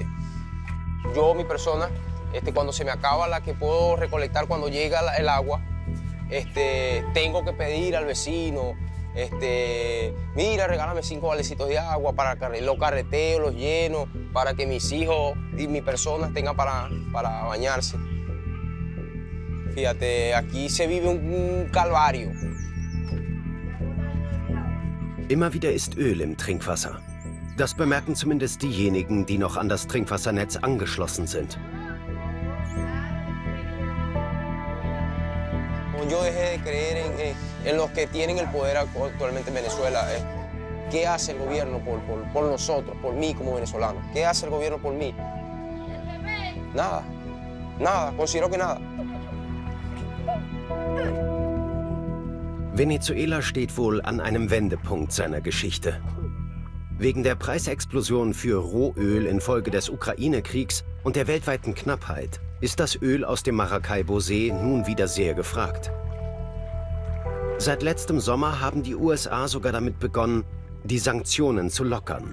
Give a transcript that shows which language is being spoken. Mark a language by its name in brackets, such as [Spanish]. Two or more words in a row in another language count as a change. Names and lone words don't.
[Spanish] Yo, mi persona, cuando se me acaba la que puedo recolectar cuando llega el agua, tengo que pedir al vecino, mira, regálame 5 valecitos de agua para los carreteos, los lleno, para que mis hijos y mi persona tengan para bañarse. Fíjate, aquí se vive un calvario. [German] Immer wieder ist Öl im Trinkwasser. Das bemerken zumindest diejenigen, die noch an das Trinkwassernetz angeschlossen sind. [Spanish] Yo dejé de creer en los que tienen el poder actualmente en Venezuela. ¿Qué hace el gobierno por nosotros, por mí como venezolano? ¿Qué hace el gobierno por mí? Nada, considero que nada. [German] Venezuela steht wohl an einem Wendepunkt seiner Geschichte. Wegen der Preisexplosion für Rohöl infolge des Ukraine-Kriegs und der weltweiten Knappheit ist das Öl aus dem Maracaibo-See nun wieder sehr gefragt. Seit letztem Sommer haben die USA sogar damit begonnen, die Sanktionen zu lockern.